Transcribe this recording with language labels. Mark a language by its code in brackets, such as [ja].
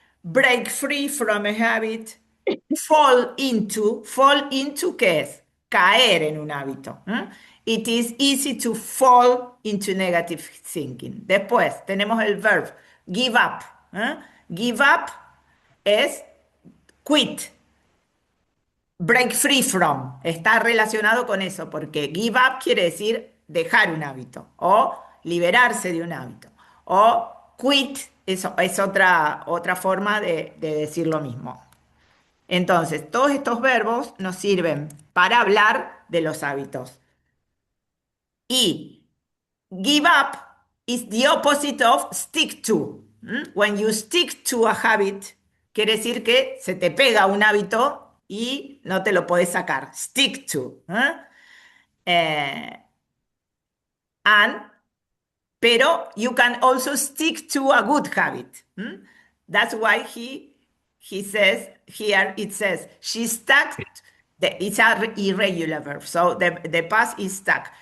[en] Break free from a habit, fall into, [es] ¿qué es? Caer en un hábito. [en] It is easy to fall into negative thinking. [es] Después tenemos el [en] verb give up. Give up es quit. [es] Break free from está relacionado con eso, porque give up quiere decir dejar un hábito o liberarse de un hábito. O quit es otra forma de decir lo mismo. Entonces, todos estos verbos nos sirven para hablar de los hábitos. [en] Y give up is the opposite of stick to. When you stick to a habit, [es] quiere decir que se te pega un hábito y no te lo podés sacar. [en] Stick to. And pero you can also stick to a good habit. That's why he says here, it says, she stuck, it's an irregular verb, so the past is stuck.